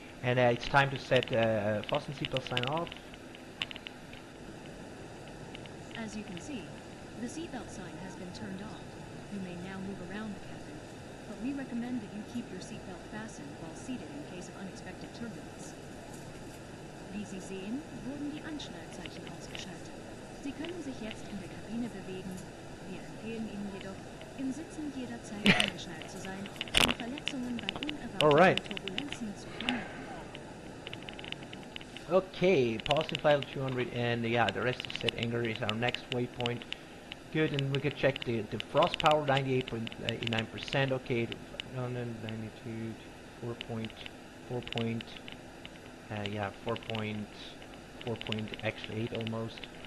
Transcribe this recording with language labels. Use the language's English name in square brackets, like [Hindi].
[English] And it's time to set fasten seatbelt sign off. As you can see, the seatbelt sign has been turned off. You may now move around the cabin, but we recommend that you keep your seatbelt fastened while seated in case of unexpected turbulence. [German] Wie Sie sehen, wurden die Anschnallzeichen ausgeschaltet. Sie können sich jetzt in der Kabine bewegen. Wir empfehlen Ihnen jedoch, im Sitzen jederzeit angeschnallt zu sein, um Verletzungen bei unerwarteten Turbulenzen zu vermeiden. [English] Okay, passing flight level 200, and yeah, the rest is set. Anger is our next waypoint. Good, and we can check the frost power, 98.89%. Okay, 92, 4.4 yeah, 4.8 almost.